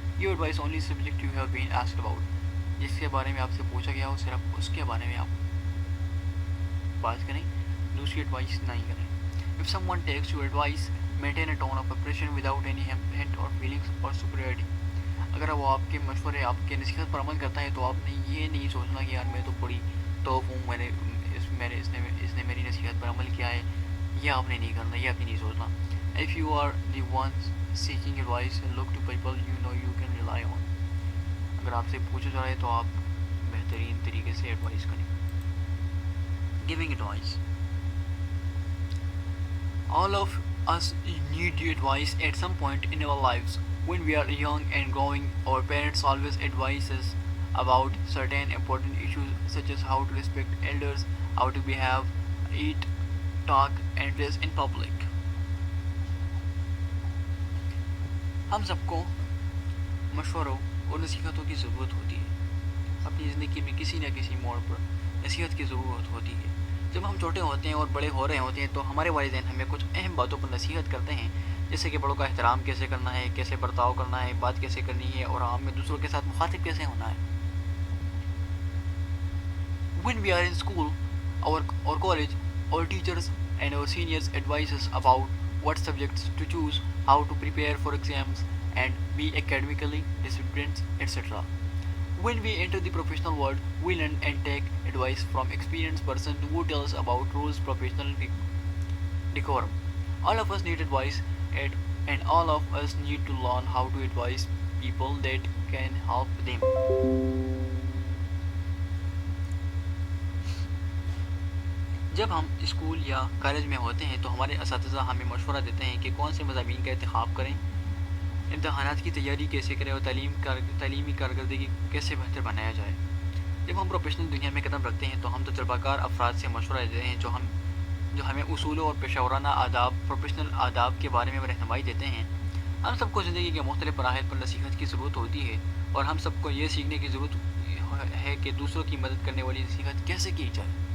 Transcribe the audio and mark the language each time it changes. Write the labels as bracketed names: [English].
[English] Your advice only subject you have been asked about. [Urdu] جس کے بارے میں آپ سے پوچھا گیا ہو صرف اس کے بارے میں آپ بات کریں، دوسری ایڈوائس نہیں کریں. [English] If someone takes your advice, maintain a tone of appreciation without any hint or feelings or superiority. [Urdu] اگر وہ آپ کے مشورے، آپ کے نصیحت پر عمل کرتا ہے تو آپ نے یہ نہیں سوچنا کہ یار میں تو بڑی توف ہوں، اس نے میری نصیحت پر عمل کیا ہے. یہ آپ نے نہیں کرنا، یہ آپ نے نہیں سوچنا. [English] If you are the ones seeking advice, look to people you know you can rely on. [Urdu] اگر آپ سے پوچھا جا رہا ہے تو آپ بہترین طریقے سے ایڈوائس کریں. [English] Giving advice. All of us need advice at some point in our lives. When we are young and growing, our parents always advise us about certain important issues such as how to respect elders, how to behave, eat, talk, and dress in public. [Urdu] ہم سب کو مشوروں اور نصیحتوں کی ضرورت ہوتی ہے. اپنی زندگی میں کسی نہ کسی موڑ پر نصیحت کی ضرورت ہوتی ہے. جب ہم چھوٹے ہوتے ہیں اور بڑے ہو رہے ہوتے ہیں تو ہمارے والدین ہمیں کچھ اہم باتوں پر نصیحت کرتے ہیں، جیسے کہ بڑوں کا احترام کیسے کرنا ہے، کیسے برتاؤ کرنا ہے، بات کیسے کرنی ہے، اور عام میں دوسروں کے ساتھ مخاطب کیسے ہونا ہے. [English] When we are in school or college, our teachers and our seniors advise us about what subjects to choose, how to prepare for exams, and be academically disciplined, etc. When we enter the professional world, we learn and take advice from experienced person who tells about rules, professional decorum. All of us need advice, and, and all of us need to learn how to advise people that can help them. [Urdu] جب ہم school یا college میں ہوتے ہیں تو ہمارے اساتذہ ہمیں مشورہ دیتے ہیں کہ کون سے مضامین کا انتخاب کریں، امتحانات کی تیاری کیسے کریں اور تعلیمی کارکردگی کیسے بہتر بنایا جائے۔ جب ہم پروفیشنل دنیا میں قدم رکھتے ہیں تو ہم تجربہ کار افراد سے مشورہ لیتے ہیں جو ہمیں اصولوں اور پیشہ ورانہ پروفیشنل آداب کے بارے میں رہنمائی دیتے ہیں۔ ہم سب کو زندگی کے مختلف مراحل پر نصیحت کی ضرورت ہوتی ہے، اور ہم سب کو یہ سیکھنے کی ضرورت ہے کہ دوسروں کی مدد کرنے والی نصیحت کیسے کی جائے۔